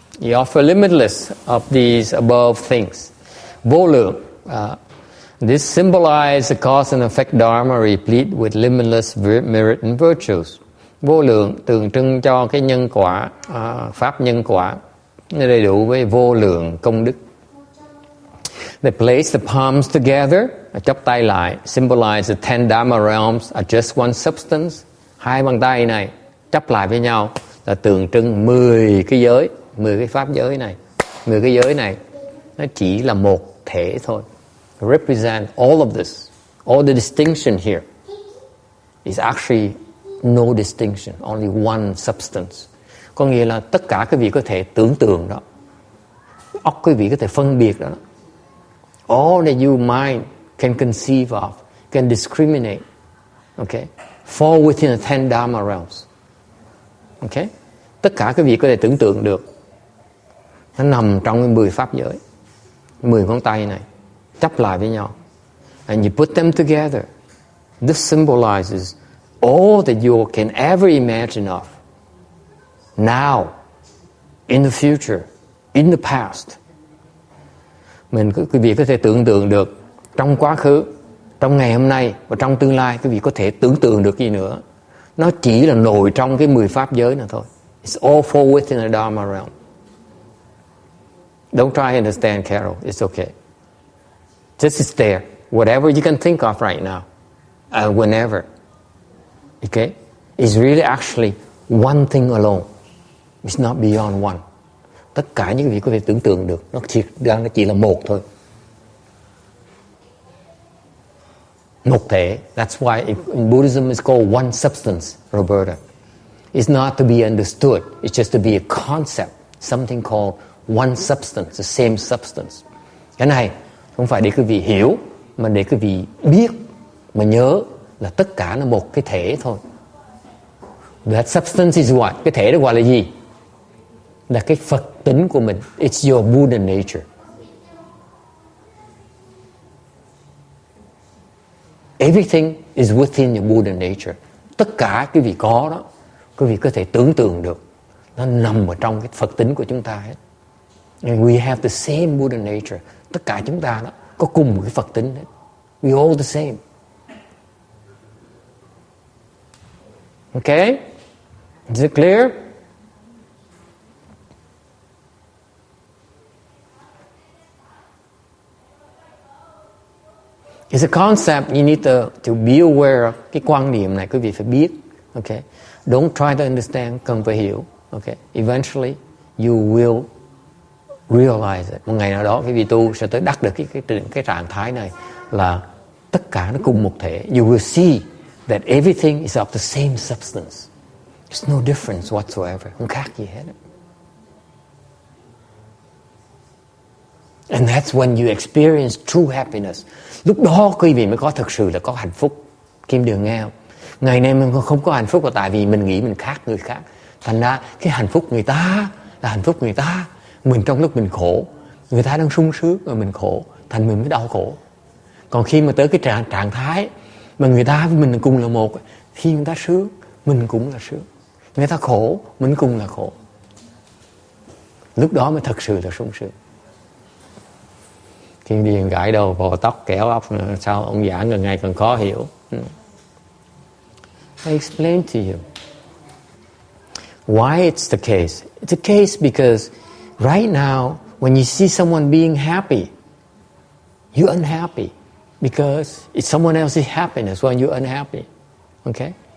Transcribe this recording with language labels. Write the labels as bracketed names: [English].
[English] You offer limitless of these above things. [Vietnamese] Vô lượng. [English] This symbolizes the cause and effect dharma replete with limitless merit and virtues. [Vietnamese] Vô lượng tượng trưng cho cái nhân quả, pháp nhân quả, đầy đủ với vô lượng công đức. [English] They place the palms together, [Vietnamese] chắp tay lại, [English] symbolize the 10 Dharma realms are just one substance. [Vietnamese] Hai bàn tay này chắp lại với nhau là tượng trưng 10 cái giới, 10 cái pháp giới này. 10 cái giới này nó chỉ là một thể thôi. [English] Represent all of this. All the distinction here is actually no distinction, only one substance. [Vietnamese] Có nghĩa là tất cả quý vị có thể tưởng tượng đó, óc quý vị có thể phân biệt đó. [English] All that your mind can conceive of, can discriminate, okay, fall within the 10 Dharma realms. Okay? [Vietnamese] Tất cả quý vị có thể tưởng tượng được, nó nằm trong cái 10 pháp giới, 10 ngón tay này chắp lại với nhau. [English] And you put them together. This symbolizes all that you can ever imagine of. Now, in the future, in the past. [Vietnamese] Quý vị có thể tưởng tượng được trong quá khứ, trong ngày hôm nay và trong tương lai. Quý vị có thể tưởng tượng được gì nữa. Nó chỉ là nổi trong cái 10 pháp giới này thôi. [English] It's all fall within the Dharma realm. Don't try to understand, Carol. It's okay. Just it's there. Whatever you can think of right now. Whenever. Okay? It's really actually one thing alone. It's not beyond one. [Vietnamese] Tất cả những vị có thể tưởng tượng được, nó chỉ là một thôi. Một thể. [English] That's why in Buddhism it's called one substance, Roberta. It's not to be understood. It's just to be a concept. Something called one substance, the same substance. [Vietnamese] Cái này không phải để quý vị hiểu, mà để quý vị biết, mà nhớ là tất cả là một cái thể thôi. [English] That substance is what? [Vietnamese] Cái thể đó gọi là gì? Là cái Phật tính của mình. [English] It's your Buddha nature. Everything is within your Buddha nature. [Vietnamese] Tất cả quý vị có đó, quý vị có thể tưởng tượng được, nó nằm ở trong cái Phật tính của chúng ta hết. [English] And we have the same Buddha nature. [Vietnamese] Tất cả chúng ta đó có cùng một cái Phật tính hết. [English] We all the same. Okay? Is it clear? It's a concept you need to be aware of. [Vietnamese] Cái quan niệm này quý vị phải biết. Okay? [English] Don't try to understand, [Vietnamese] cần phải hiểu. Okay? [English] Eventually you will realize it. [Vietnamese] Một ngày nào đó quý vị tu sẽ tới đắc được cái trạng thái này là tất cả nó cùng một thể. [English] You will see that everything is of the same substance. There's no difference whatsoever. [Vietnamese] Không khác gì hết. [English] And that's when you experience true happiness. [Vietnamese] Lúc đó quý vị mới có thực sự là có hạnh phúc. Kim Đường nghe không? Ngày nay mình không có hạnh phúc là tại vì mình nghĩ mình khác người khác. Thành ra cái hạnh phúc người ta là hạnh phúc người ta. Mình trong lúc mình khổ, người ta đang sung sướng mà mình khổ, thành mình mới đau khổ. Còn khi mà tới cái trạng thái mà người ta với mình cùng là một, khi người ta sướng, mình cũng là sướng. Người ta khổ, mình cùng là khổ. Lúc đó mới thật sự là sung sướng. Thiên Điền gãi đầu vò tóc kéo óc, sao ông giảng gần ngày còn khó hiểu. [English] I explain to you why it's the case. It's a case because right now, when you see someone being happy, you're unhappy because it's someone else's happiness when you're unhappy. Okay?